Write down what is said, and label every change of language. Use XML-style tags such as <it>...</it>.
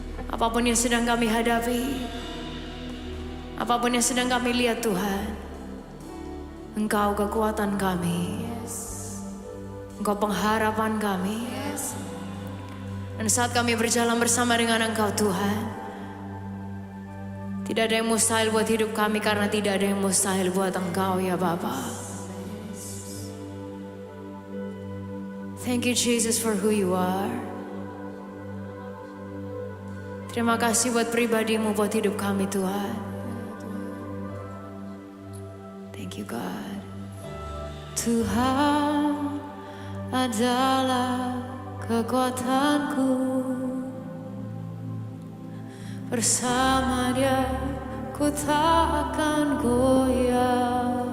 <id>Apapun yang sedang kami hadapi, apapun yang sedang kami lihat Tuhan, Engkau kekuatan kami, Engkau pengharapan kami. Dan saat kami berjalan bersama dengan Engkau Tuhan, tidak ada yang mustahil buat hidup kami, karena tidak ada yang mustahil buat Engkau ya Bapa.</id> <en>Thank you Jesus for who you are.</en> <id>Terima kasih buat pribadimu, buat hidup kami Tuhan.</id> <en>Thank you God.</en> <id>Tuhan adalah kekuatanku, bersama Dia ku tak akan goyah.</id>